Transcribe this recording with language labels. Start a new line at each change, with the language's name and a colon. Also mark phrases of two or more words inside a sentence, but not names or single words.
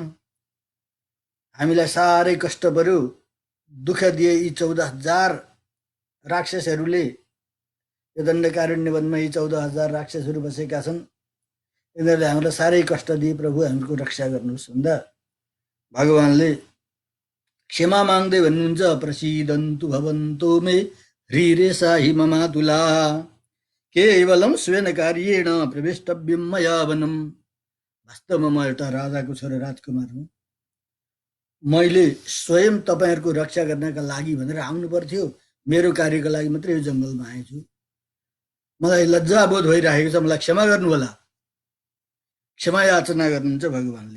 Nepali: हामीलाई साह्रै कष्ट पर्यो, दुःख दिए यी 14,000 राक्षसहरूले। यो दण्डकारण्य वनमा यी 14,000 राक्षसहरू बसेका छन्। यिनीहरूले हामीलाई साह्रै कष्ट दिए, प्रभु हामीको रक्षा गर्नुहोस् भन्दा भगवानले क्षमा माग्दै भन्नुहुन्छ।
Sanskrit: प्रसीदन्तु भवन्तो मे ह्रीरेषा हि ममातुला केवलम स्वेन कार्येण प्रविष्टव्यम मया वनम।
Nepali: वास्तवमा म एउटा राजाको छोरो, राजकुमार हुँ। मैले स्वयं तपाईँहरूको रक्षा गर्नका लागि भनेर आउनु पर्थ्यो। मेरो कार्यको लागि मात्रै यो जङ्गलमा आएछु। मलाई लज्जाबोध भइरहेको छ, मलाई क्षमा गर्नुहोला। क्षमा याचना गर्नुहुन्छ भगवानले।